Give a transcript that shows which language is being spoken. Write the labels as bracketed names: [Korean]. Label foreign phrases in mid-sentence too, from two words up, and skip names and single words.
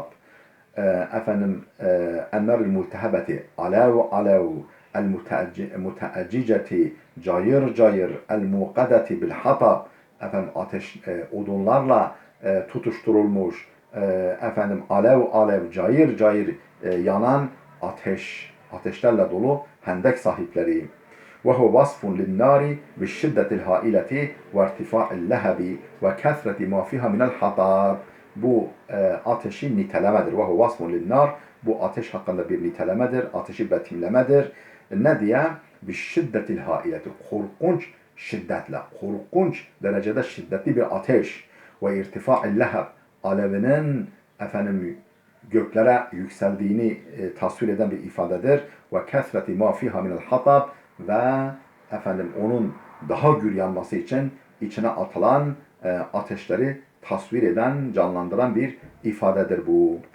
[Arabic] Efendim النار الملتهبة alev el-muteacciceti [Turkish] cayır cayır [Arabic] الموقدة بالحطب. [Turkish] Efendim ateş odunlarla tutuşturulmuş, efendim alev cayır cayır yanan ateşlerle dolu hendek sahipleri. [Arabic] وهو وصف للنار بالشدة الهائلة وارتفاع اللهب وكثرة ما فيها من الحطب. [Turkish] Bu ateşin nitelemedir. [Arabic] وهو وصف للنار. [Turkish] Bu ateş hakkında bir nitelemedir, ateşi betimlemedir. Ne diye? [Arabic] بالشدة الهائلة. [Turkish] Korkunç şiddetle, korkunç derecede şiddetli bir ateş. [Arabic] وارتفاع اللهب. [Turkish] Alevinin göklere yükseldiğini tasvir eden bir ifadedir. [Arabic] وكثرة ما فيها من الحطب [Turkish] ve onun daha gür yanması için içine atılan ateşleri tasvir eden, canlandıran bir ifadedir bu.